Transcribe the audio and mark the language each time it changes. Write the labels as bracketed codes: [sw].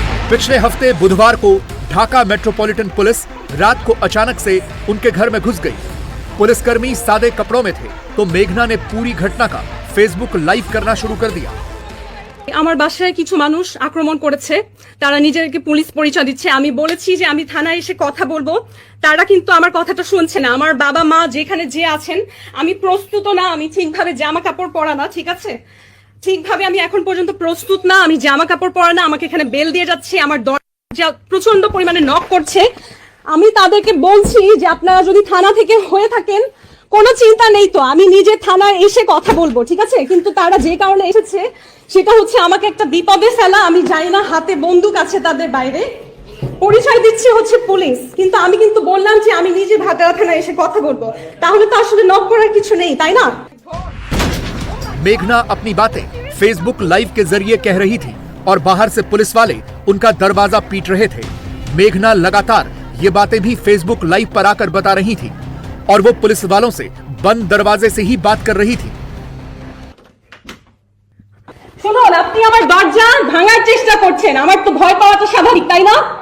[hi] पिछले हफ्ते बुधवार को ढाका मेट्रोपॉलिटन पुलिस रात को अचानक से उनके घर में घुस गई। पुलिसकर्मी सादे कपड़ों में थे तो मेघना ने पूरी घटना का फेसबुक लाइव करना शुरू कर दिया। [bn] আমার বাসায় কিছু মানুষ আক্রমণ করেছে, তারা নিজেদেরকে পুলিশ পরিচয় দিচ্ছে। আমি বলেছি যে আমি থানায় এসে কথা বলবো, তারা কিন্তু আমার কথাটা শুনছে না। আমার বাবা মা যেখানে যে আছেন, আমি প্রস্তুত না, আমি ঠিকভাবে জামা কাপড় পরা না, ঠিক আছে? ঠিকভাবে আমি এখন পর্যন্ত প্রস্তুত না, আমি জামা কাপড় পরা না, আমাকে এখানে বেল দিয়ে যাচ্ছে, আমার দরজা প্রচন্ড পরিমাণে নক করছে। আমি তাদেরকে বলছি যে আপনারা যদি থানা থেকে হয়ে থাকেন কোনো চিন্তা নেই, তো আমি নিজে থানায় এসে কথা বলবো, ঠিক আছে? কিন্তু তারা যে কারণে এসেছে সেটা হচ্ছে আমাকে একটা বিপদে ফেলা। আমি জানি না, হাতে বন্দুক আছে তাদের, বাইরে পরিচয় দিচ্ছে হচ্ছে পুলিশ, কিন্তু আমি কিন্তু বললাম যে আমি নিজে ভাটারা থানায় এসে কথা বলবো। তাহলে তো আসলে নক করার কিছু নেই, তাই না? [hi] मेघना अपनी बातें फेसबुक लाइव के जरिए कह रही थी और बाहर से पुलिस वाले उनका दरवाजा पीट रहे थे। मेघना लगातार ये बातें भी फेसबुक लाइव पर आकर बता रही थी और वो पुलिस वालों से बंद दरवाजे से ही बात कर रही थी। [bn] শুনুন, আপনি আমার দরজা ভাঙার চেষ্টা করছেন, আমার তো ভয় পাওয়া তো স্বাভাবিক, তাই না?